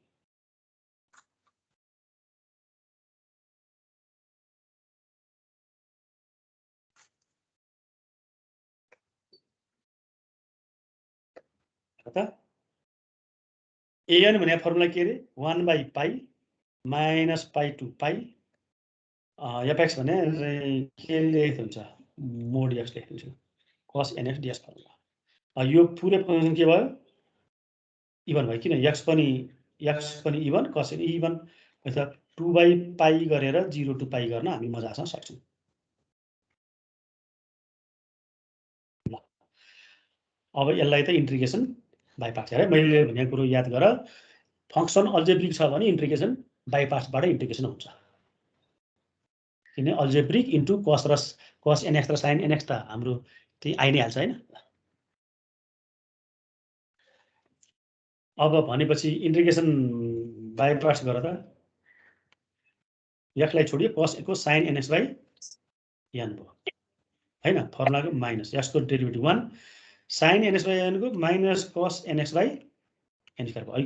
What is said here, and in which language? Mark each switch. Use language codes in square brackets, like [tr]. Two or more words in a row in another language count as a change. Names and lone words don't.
[ne] an भने फर्मुला के रे 1/π माइनस π to π fx भने के लेख्दै हुन्छ मोड x लेख्दै हुन्छ cos nx ds फर्मुला। यो पुरै फंक्सन के भयो इभन भयो। किन x पनि इभन cos इभन भएछ 2/π गरेर 0 to π गर्न हामी मजासँग सक्छौँ। अब यसलाई त [en] integration by parts [ne] है। मैले भनेको कुरो याद गर फंक्सन अल्जेब्रिक छ भने [en] integration by parts [ne] इन्टिग्रेसन हुन्छ। किन [en] algebraic into [ne] cos nx र sin nx त हाम्रो त्यही आइ नै हाल्छ हैन। अब भनेपछि [en] integration by parts [ne] गर त x लाई छोडियो cos को sin nx बाइ n भयो हैन। फर्मुलाको माइनस x को डेरिभेटिभ 1 sin nx बाइ n को माइनस cos nx बाइ n स्क्वायर भयो।